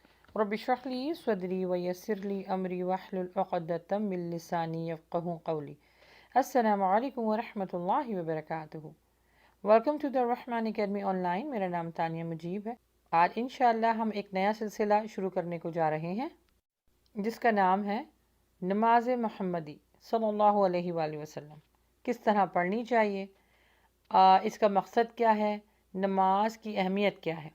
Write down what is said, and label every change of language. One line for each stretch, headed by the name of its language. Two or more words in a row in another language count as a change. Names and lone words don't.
Arabic: رب اشرح لي صدري ويسر لي أمري واحلل عقدة من لساني يفقهوا قولي. السلام عليكم ورحمة الله وبركاته.
English: Welcome to the Rahman Academy online.
Hindi: मेरा नाम तानिया मुजीब है। आज इंशाअल्लाह हम एक नया सिलसिला शुरू करने को जा रहे हैं जिसका नाम है नमाज मुहम्मदी
Arabic: صلى الله عليه وسلم.
Hindi: किस तरह पढ़नी चाहिए, इसका मकसद क्या है, नमाज की अहमियत क्या है।